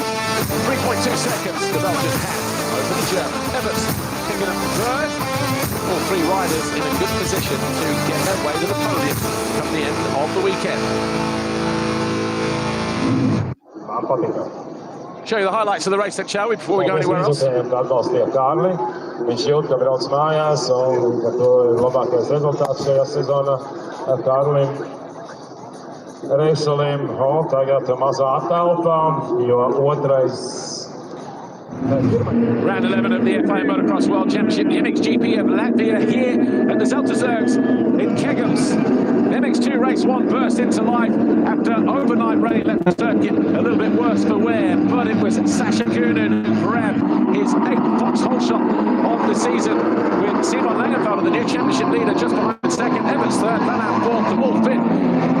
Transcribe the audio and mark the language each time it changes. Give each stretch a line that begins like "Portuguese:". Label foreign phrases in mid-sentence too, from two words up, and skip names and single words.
English: 3.2 seconds the Belgian had over the German. Evans picking up 3rd. All 3 riders in a good position to get their way to the podium come the end of the weekend. Show you the highlights of the race then, shall we, before we go anywhere else?
Latvian: Viņš jūt, ka brauc mājās, un to ir labākais rezultāts šajā sezonā ar Kārlim Reiselim. Tagad mazā attelpā, jo otrais.
English: Round 11 of the FIA Motocross World Championship, the MXGP of Latvia here at the Zelterzerks in Kegums. The MX2 race 1 burst into life after overnight rain left the circuit a little bit worse for wear, but it was Sasha Kunin who grabbed his 8th foxhole shot of the season with Simon Langenfelder, the new championship leader, just behind 2nd, Evans 3rd, Van Aert 4th, the Wolf 5th.